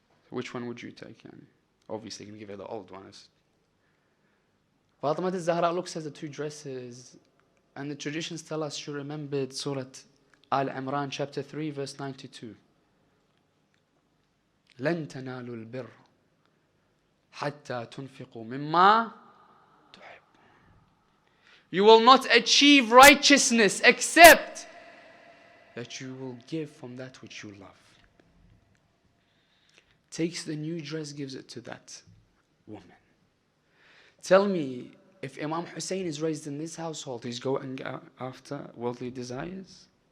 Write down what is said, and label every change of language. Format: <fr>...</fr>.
<en>Which one would you take? Obviously, you can give her the old one. Fatima al-Zahra looks at the 2 dresses, and the traditions tell us she remembered Surah Al-Imran chapter 3 verse 92.</en> <ar>لن تنالوا البر حتى تنفقوا مما تحب.</ar> <en>You will not achieve righteousness except that you will give from that which you love. Takes the new dress, gives it to that woman. Tell me, if Imam Hussain is raised in this household, he's going after worldly desires?</en>